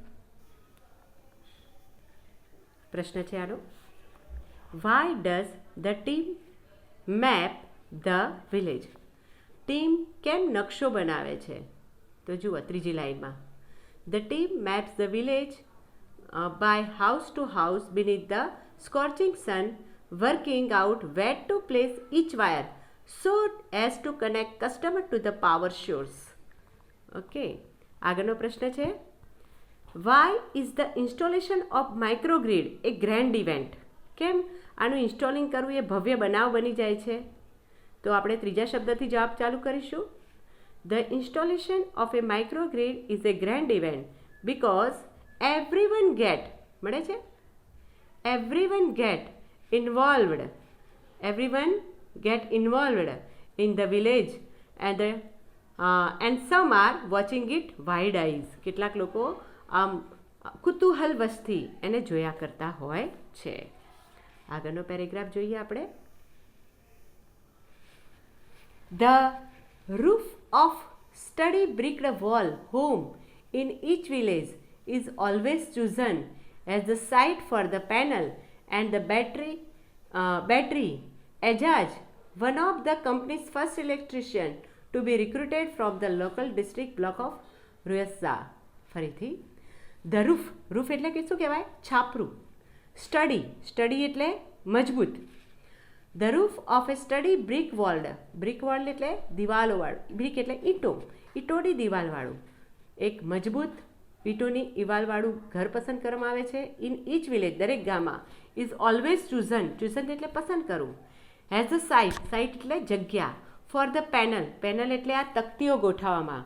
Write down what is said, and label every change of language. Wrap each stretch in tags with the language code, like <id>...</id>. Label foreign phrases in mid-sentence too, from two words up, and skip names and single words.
<gu>ઓકે, પ્રશ્ન છે આનો,</gu> <en>why does the team map the village?</en> <gu>ટીમ કેમ નકશો બનાવે છે? તો જુઓ ત્રીજી લાઈનમાં,</gu> <en>the team maps the village by house to house beneath the scorching sun, working out where to place each wire so as to connect customer to the power source.</en> <gu>ઓકે, આગળનો પ્રશ્ન છે,</gu> <en>why is the installation of microgrid a grand event?</en> <gu>કેમ આનું ઇન્સ્ટોલિંગ કરવું એ ભવ્ય બનાવ બની જાય છે? તો આપણે ત્રીજા શબ્દથી જવાબ ચાલુ કરીશું.</gu> <en>The installation of a microgrid is a grand event because everyone get</en> <gu>મળે છે,</gu> <en>everyone get involved in the village and some are watching it wide eyes.</en> <gu>કેટલાક લોકો કુતૂહલ વશથી એને જોયા કરતા હોય છે. આગળનો પેરેગ્રાફ જોઈએ આપણે.</gu> <en>The roof of study bricked wall home in each village is always chosen as the site for the panel and the battery. Ajaz, one of the company's first electrician to be recruited from the local district block of Ruyasa.</en> <gu>ફરીથી,</gu> <en>the roof</en> <gu>એટલે કે શું કહેવાય? છાપરું. સ્ટડી એટલે મજબૂત.</gu> <en>The roof of a study brick walled</en> <gu>એટલે દિવાલોવાળું, બ્રિક એટલે ઈંટોની દિવાલવાળું, એક મજબૂત ઈંટોની દિવાલવાળું ઘર પસંદ કરવામાં આવે છે.</gu> <en>in each village,</en> <gu>દરેક ગામમાં.</gu> <en>is always chosen</en> <gu>એટલે પસંદ કરવું.</gu> <en>has a site</en> <gu>એટલે જગ્યા.</gu> <en>for the panel</en> <gu>એટલે આ તકતીઓ ગોઠવવામાં.</gu>